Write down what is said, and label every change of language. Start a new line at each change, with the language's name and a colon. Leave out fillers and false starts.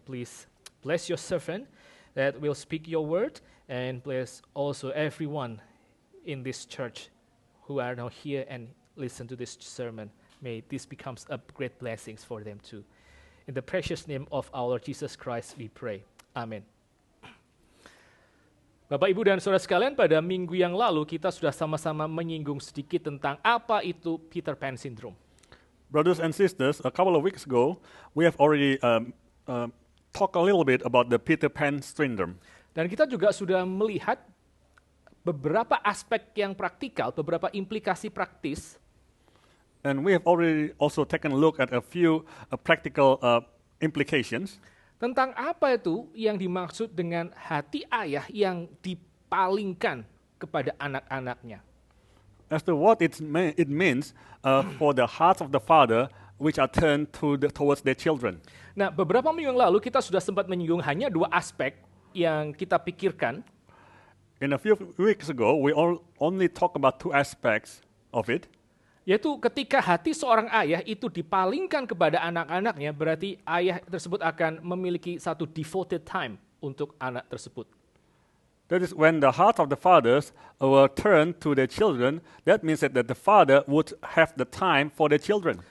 English: Please bless your servant that will speak your word, and bless also everyone in this church who are now here and listen to this sermon. May this becomes a great blessings for them too. In the precious name of our Lord Jesus Christ we pray. Amen.
Indonesian: Bapak, Ibu, dan saudara sekalian, pada minggu yang lalu kita sudah sama-sama menyinggung sedikit tentang apa itu Peter Pan syndrome.
English: Brothers and sisters, a couple of weeks ago, we have already talked a little bit about the Peter Pan syndrome.
Indonesian: Dan kita juga sudah melihat beberapa aspek yang praktikal, beberapa implikasi praktis
English: And we have already also taken a look at a few practical implications
Indonesian: tentang apa itu yang dimaksud dengan hati ayah yang dipalingkan kepada anak-anaknya.
English: as to what it means for the hearts of the father which are turned towards their children.
Indonesian: Nah, beberapa minggu yang lalu kita sudah sempat menyinggung hanya dua aspek yang kita pikirkan.
English: In a few weeks ago, we only talk about two aspects of it.
Indonesian: Yaitu ketika hati seorang ayah itu dipalingkan kepada anak-anaknya, berarti ayah tersebut akan memiliki satu devoted time untuk anak tersebut.
English: That is when the hearts of the fathers were turned to their children. That means that the father would have the time for their children.